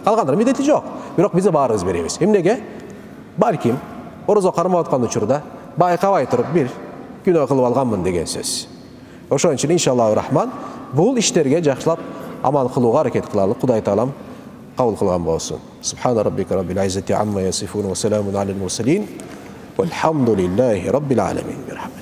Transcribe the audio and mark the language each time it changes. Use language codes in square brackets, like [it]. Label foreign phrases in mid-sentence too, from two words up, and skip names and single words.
[ky] Калгандар милдети жок. Бирок биз баарыбыз беребиз. Эмнеге? Балким орозо кармап аткан учурда байкабай туруп бир күнөө кылып алганмын деген сөз. Ошон үчүн [ar] إن شاء الله الرحمن [ky] бул иштерге жакшылап амал кылууга аракет кылалы. Кудай таалам кабыл кылган болсун. [ar] سبحان ربك رب العزة عما يصفون وسلام على المرسلين. والحمد لله رب العالمين.